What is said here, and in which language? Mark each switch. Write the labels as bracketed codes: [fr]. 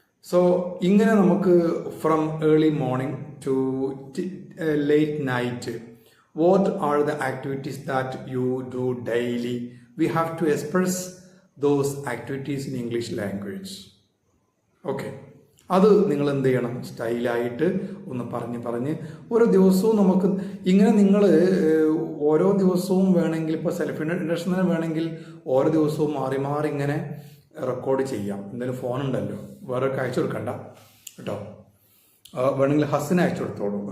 [en] so [ml] ഇങ്ങനെ നമുക്ക് [en] From early morning to late night, what are the activities that you do daily? We have to express those activities in English language. Okay, [ml] അത് നിങ്ങൾ എന്ത് ചെയ്യണം, സ്റ്റൈലായിട്ട് ഒന്ന് പറഞ്ഞ് ഓരോ ദിവസവും നമുക്ക് ഇങ്ങനെ നിങ്ങൾ ഓരോ ദിവസവും വേണമെങ്കിൽ ഇപ്പോൾ സെൽഫ് ഇൻട്രഡക്ഷൻ തന്നെ വേണമെങ്കിൽ ഓരോ ദിവസവും മാറി മാറി ഇങ്ങനെ റെക്കോർഡ് ചെയ്യാം. എന്തായാലും ഫോൺ ഉണ്ടല്ലോ, വേറെ അയച്ചു കൊടുക്കണ്ട കേട്ടോ. വേണമെങ്കിൽ ഹസ്സിന് അയച്ചു കൊടുത്തോളൂ.